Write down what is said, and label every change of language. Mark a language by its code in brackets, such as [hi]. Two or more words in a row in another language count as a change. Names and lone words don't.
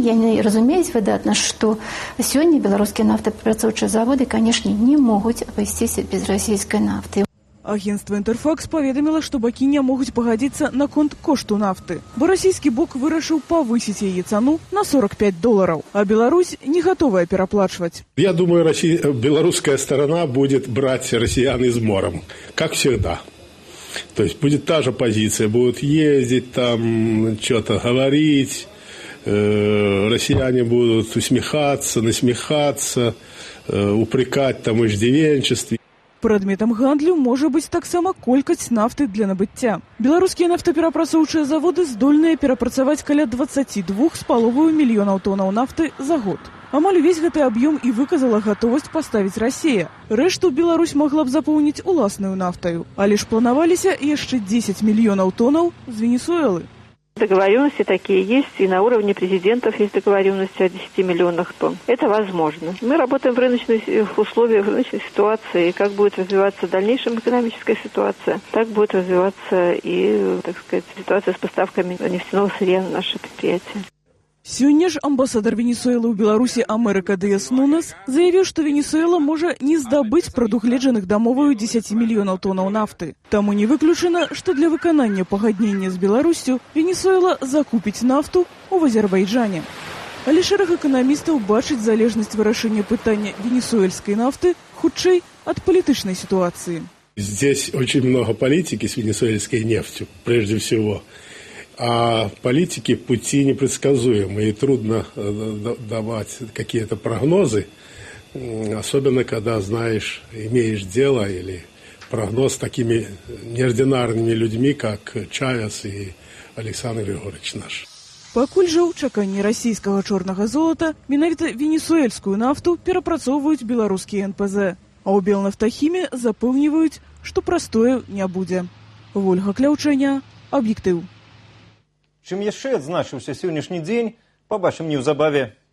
[be] Яны разумеюць выдатна, што сёння беларускія нафтаперапрацоўчыя заводы, канешне, не могуць абысціся без расійскай нафты. Агентство «Интерфакс» паведаміла, што бакі не могуць пагадзіцца наконт кошту нафты, бо расійскі бок вырашыў павысіць яе цану на $45, а Беларусь не готовая пераплачваць. [ru] Я думаю, белорусская сторона будет брать россиян измором, как всегда. То есть будет та же позиция, будут ездить там, что-то говорить, россияне будут усмехаться, насмехаться, упрекать там в иждивенчестве. [be] Прадметам гандлю можа быць таксама колькасць нафты для набыцця. Беларускія нафтаперапрацоўчыя заводы здольныя перапрацаваць каля 22,5 мільёнаў тонаў нафты за год. Амаль увесь гэты аб'ём і выказала гатовасць паставіць Расія. Рэшту Беларусь могла б запоўніць уласнаю нафтаю, але ж планаваліся яшчэ 10 мільёнаў тонаў з Венесуэлы. [ru] Договоренности такие есть, и на уровне президентов есть договоренности о 10 миллионах тонн. Это возможно. Мы работаем в рыночных условиях, в рыночной ситуации, и как будет развиваться в дальнейшем экономическая ситуация, так будет развиваться и, так сказать, ситуация с поставками нефтяного сырья на наше предприятие. [be] Сёння ж амбасадар Венесуэлы ў Беларусі Америка Дыяс Нунес заявіў, што Венесуэла можа не здабыць прадугледжаных дамоваю 10 мільёнаў тонаў нафты. Таму не выключана, што для выканання пагаднення з Беларуссю Венесуэла закупіць нафту ў Азербайджане. Але шэраг эканамістаў бачыць залежнасць вырашэння пытання венесуэльскай нафты хутчэй ад палітычнай ситуации. [ru] Здесь очень много политики с венесуэльской нефтью, прежде всего. А политики пути непредсказуемы, и трудно давать какие-то прогнозы, особенно когда знаешь, имеешь дело или прогноз с такими неординарными людьми, как Чавес и Александр Григорьевич наш. [be] Пакуль жа ў чаканні расійскага чорнага золата менавіта венесуэльскую нафту перапрацоўваюць беларускія НПЗ, а ў Белнафтахіме запэўніваюць, што прастою не будзе. Вольга Кляўчэня, Аб'ектыў. Чым яшчэ адзначыўся сённяшні дзень, пабачым неўзабаве.